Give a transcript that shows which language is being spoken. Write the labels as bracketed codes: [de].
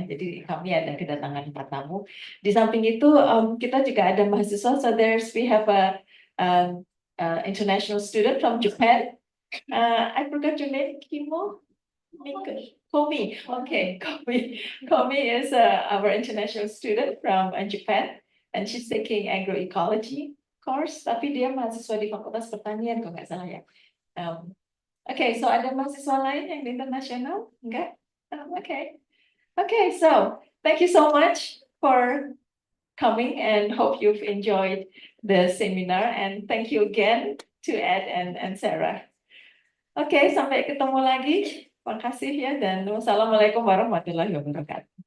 [id] Jadi kami ada kedatangan 4 tamu. Di samping itu kita juga ada mahasiswa. [en] So we have a international student from Japan. I forgot your name, Kimo? Komi. Okay, Komi is our international student from Japan, and she's taking agroecology course. [id] Tapi dia mahasiswa di Fakultas Pertanian, kalau nggak salah ya. Okay, so ada mahasiswa lain yang di internasional? Enggak? Okay. [en] Okay, so thank you so much for coming and hope you've enjoyed the seminar, and thank you again to Ed and Sarah. [id] Oke, sampai ketemu lagi. Terima kasih ya, dan wassalamualaikum warahmatullahi wabarakatuh.